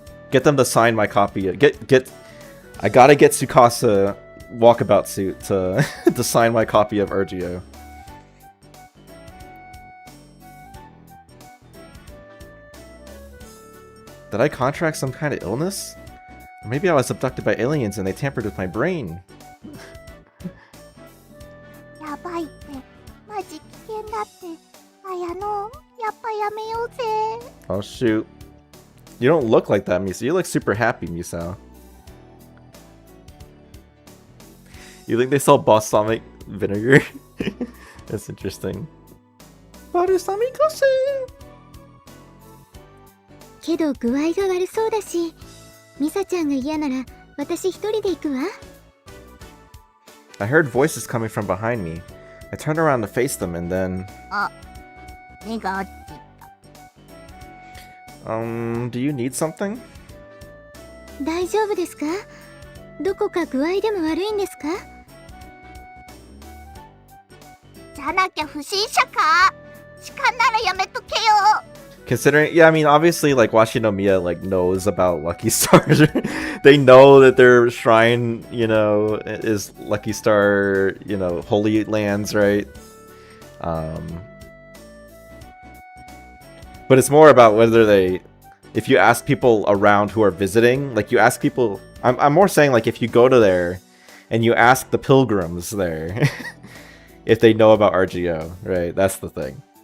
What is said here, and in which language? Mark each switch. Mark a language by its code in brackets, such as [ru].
[en] Get them to sign my copy. I gotta get Tsukasa walkabout suit to to sign my copy of RGO. Did I contract some kind of illness? Or maybe I was abducted by aliens and they tampered with my brain. [ja] やばいってマジ危険だって綾乃やっぱやめようぜ [en] Oh shoot. You don't look like that, Misa. You look super happy, Misao. You think they sell balsamic vinegar? That's interesting. Balsamic kose! [ja] けど具合が悪そうだしミサちゃんが嫌なら私一人で行くわ [en] I heard voices coming from behind me. I turned around to face them and then... [ja] あ目が合ってた [en] do you need something? [ja] 大丈夫ですかどこか具合でも悪いんですかじゃなきゃ不審者か痴漢ならやめとけよ [en] Considering, yeah, I mean, obviously, like, Washinomiya, like, knows about Lucky Stars. They know that their shrine, you know, is Lucky Star, you know, Holy Lands, right? But it's more about whether they, if you ask people around who are visiting, like, you ask people, I'm more saying, like, if you go to there and you ask the pilgrims there if they know about RGO, right? That's the thing.